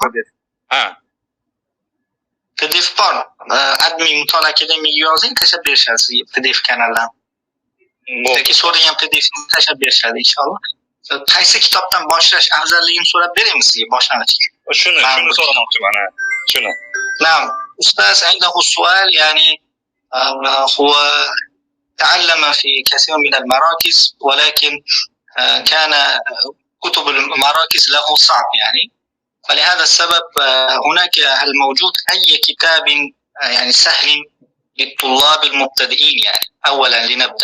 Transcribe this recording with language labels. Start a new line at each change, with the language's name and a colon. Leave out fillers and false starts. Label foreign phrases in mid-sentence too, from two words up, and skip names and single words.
Uzbek: PDF bor. Admin Mutolaa akademiyaga yozing, tashlab berishadi sizga PDF kanaldan. Yoki so'rang ham PDFni tashlab berishadi inshaalloh. Qaysi kitobdan boshlash afzalligini so'rab beraymi sizga boshlanishga? Shuni so'ramoqchiman. Shuni.
Arabic: نعم أستاذ عنده سؤال يعني هو تعلم في كثير من المراكز ولكن كان كتب المراكز له صعب يعني، فلهذا السبب هناك هل موجود أي كتاب يعني سهل للطلاب المبتدئين يعني أولا لنبدأ؟